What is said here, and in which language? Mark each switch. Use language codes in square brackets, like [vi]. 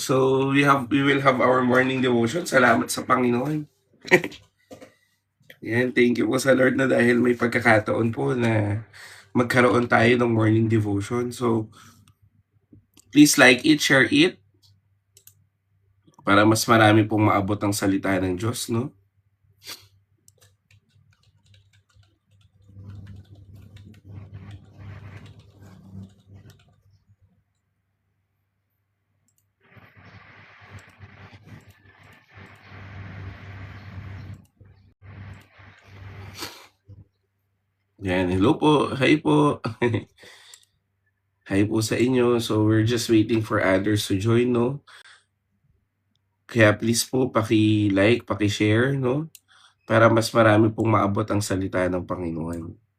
[en] So we will have our morning devotion. [tl] Salamat sa Panginoon. Yan, thank you po sa Lord na dahil may pagkakataon po na magkaroon tayo ng morning devotion. [en] So please like it, share it [tl] para mas marami pong maabot ang salita ng Diyos, no? Yan, hello po. Hi po. Hi po sa inyo. [en] So we're just waiting for others to join, no? [tl] Kaya please po paki-like, paki-share, no? Para mas marami pong maabot ang salita ng Panginoon.